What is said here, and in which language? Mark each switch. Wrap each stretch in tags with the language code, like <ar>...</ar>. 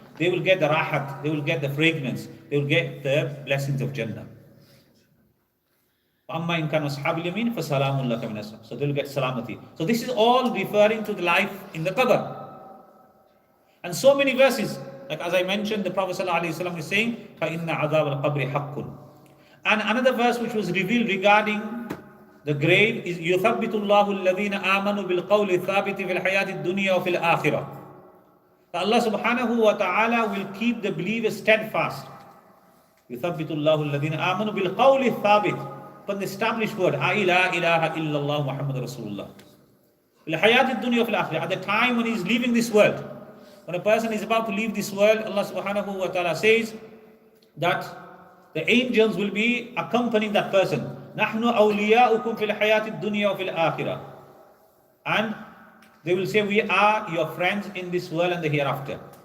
<en>They will get the rahat, they will get the fragrance, they will get the blessings of Jannah.</en> <ar>فَأَمَّا إِن كَانَ أَصْحَابُ الْيَمِينِ فَسَلَامٌ لَكَ مِنْ أَصْحَابِ.</ar> <en>So they will get salamati. So this is all referring to the life in the qabr. And so many verses, like as I mentioned, the Prophet ﷺ is saying,</en> <ar>فَإِنَّ عَذَابَ الْقَبْرِ حَقٌّ.</ar> <en>And another verse which was revealed regarding the grave is</en> <ar>يُثَبِّتُ اللَّهُ الَّذِينَ آمَنُوا بِالْقَوْلِ الثَّابِتِ فِي الْحَيَاةِ الدُّنْيَا وَفِي الْآخِرَةِ.</ar> <en>Allah subhanahu wa ta'ala will keep the believers steadfast.</en> <ar>يُثَبِّتُ اللَّهُ الَّذِينَ آمَنُوا بِالْقَوْلِ الثَّابِتِ,</ar> <en>upon the established word,</en> <ar>لَا إِلَهَ إِلَّا اللَّهُ مُحَمَّدٌ رَسُولُ اللَّهِ. فِي الْحَيَاةِ الدُّنْيَا وَفِي الْآخِرَةِ.</ar> <en>At the time when he is leaving this world, when a person is about to leave this world, Allah subhanahu wa ta'ala says that the angels will be accompanying that person.</en> <ar>نَحْنُ أَوْلِيَاؤُكُمْ فِي الْحَيَاةِ الدُّنْيَا وَفِي الْآخِرَةِ.</ar> <en>And they will say, we are your friends in this world and the hereafter.</en>